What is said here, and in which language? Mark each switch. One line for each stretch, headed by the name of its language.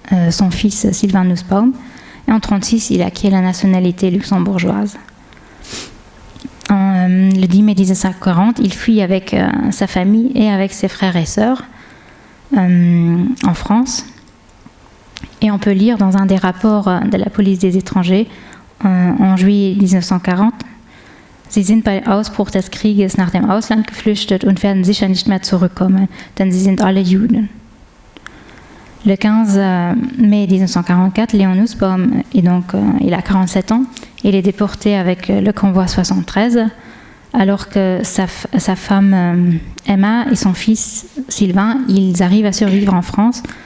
French: son fils Sylvain Nussbaum. Et en 1936, il acquiert la nationalité luxembourgeoise. Le 10 mai 1940, il fuit avec sa famille et avec ses frères et sœurs en France. Et on peut lire dans un des rapports de la police des étrangers en juillet 1940:
German: Sie sind bei Ausbruch des Krieges nach dem Ausland geflüchtet und werden sicher nicht mehr zurückkommen, denn sie sind alle Juden.
French: Le 15 mai 1944, Léon Nussbaum, il a 47 ans, il est déporté avec le convoi 73, alors que sa femme Emma et son fils Sylvain, ils arrivent à survivre en France.